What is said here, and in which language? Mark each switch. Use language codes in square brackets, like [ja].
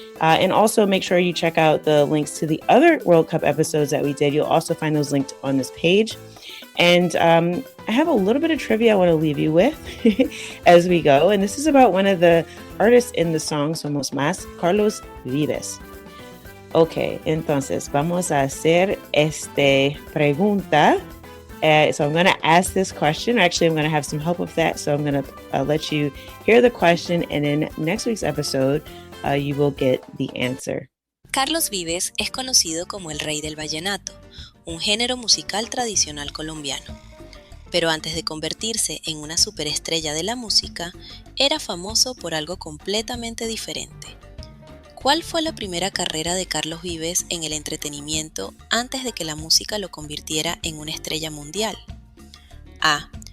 [en] And also make sure you check out the links to the other World Cup episodes that we did. You'll also find those linked on this page. And I have a little bit of trivia I want to leave you with as we go. And this is about one of the artists in the song Somos Más, Carlos Vives. [es] Ok, entonces vamos a hacer esta pregunta. [en] So I'm going to ask this question. Actually, I'm going to have some help with that. So I'm going to let you hear the question. And in next week's episode, you will get the answer. [es] Carlos Vives es conocido como el rey del vallenato, un género musical tradicional colombiano. Pero antes de convertirse en una superestrella de la música, era famoso por algo completamente diferente. ¿Cuál fue la primera carrera de Carlos Vives en el entretenimiento antes de que la música lo convirtiera en una estrella mundial? A.